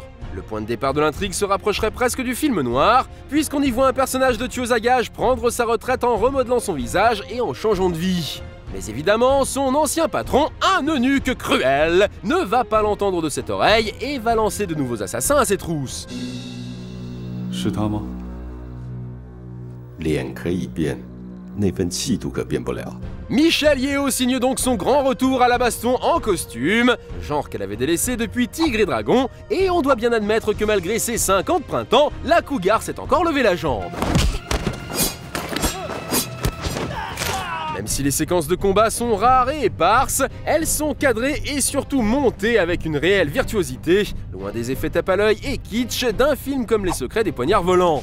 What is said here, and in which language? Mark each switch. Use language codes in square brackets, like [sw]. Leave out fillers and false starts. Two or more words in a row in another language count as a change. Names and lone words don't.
[fr] Le point de départ de l'intrigue se rapprocherait presque du film noir, puisqu'on y voit un personnage de tueuse à gages prendre sa retraite en remodelant son visage et en changeant de vie. Mais évidemment, son ancien patron, un eunuque cruel, ne va pas l'entendre de cette oreille et va lancer de nouveaux assassins à ses trousses. [zh] 是他吗？脸可以变， 那份气度可变不了。 [fr] Michelle Yeoh signe donc son grand retour à la baston en costume, genre qu'elle avait délaissé depuis Tigre et Dragon, et on doit bien admettre que malgré ses 5 ans de printemps, la cougar s'est encore levé la jambe. Même si les séquences de combat sont rares et éparses, elles sont cadrées et surtout montées avec une réelle virtuosité, loin des effets tape à l'œil et kitsch d'un film comme Les Secrets des Poignards Volants.